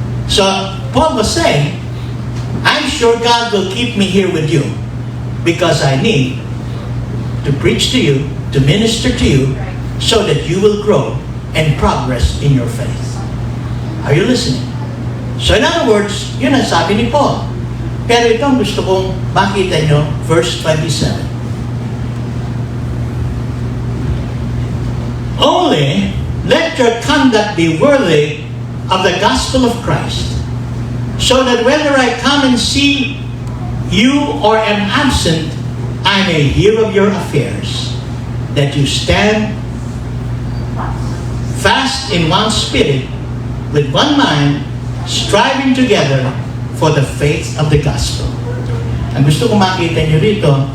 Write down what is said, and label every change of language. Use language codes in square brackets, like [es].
[en] So Paul was saying, I'm sure God will keep me here with you because I need to preach to you, to minister to you, so that you will grow and progress in your faith. Are you listening? So in other words, [tl] yun ang sabi ni Paul. Pero ito ang gusto kong makita nyo, verse 27. [en] Only let your conduct be worthy of the gospel of Christ, so that whether I come and see you or am absent, I may hear of your affairs, that you stand fast in one spirit, with one mind, striving together for the faith of the gospel. [tl] Ang gusto ko makita nyo rito,